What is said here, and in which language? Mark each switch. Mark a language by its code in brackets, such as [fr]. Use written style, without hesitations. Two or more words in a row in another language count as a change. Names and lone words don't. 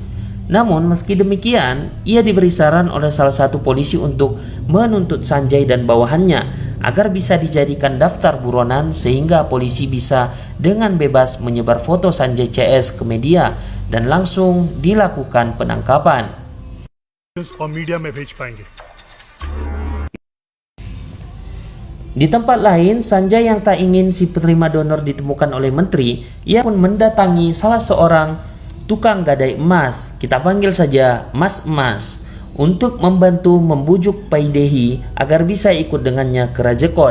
[id] Namun meski demikian, ia diberi saran oleh salah satu polisi untuk menuntut Sanjay dan bawahannya agar bisa dijadikan daftar buronan sehingga polisi bisa dengan bebas menyebar foto Sanjay CS ke media dan langsung dilakukan penangkapan. [hi] और मीडिया में भेज पाएंगे [id] Di tempat lain, Sanjay yang tak ingin si penerima donor ditemukan oleh menteri, ia pun mendatangi salah seorang tukang gadai emas, kita panggil saja Mas Emas, untuk membantu membujuk Paidehi agar bisa ikut dengannya ke Rajkot.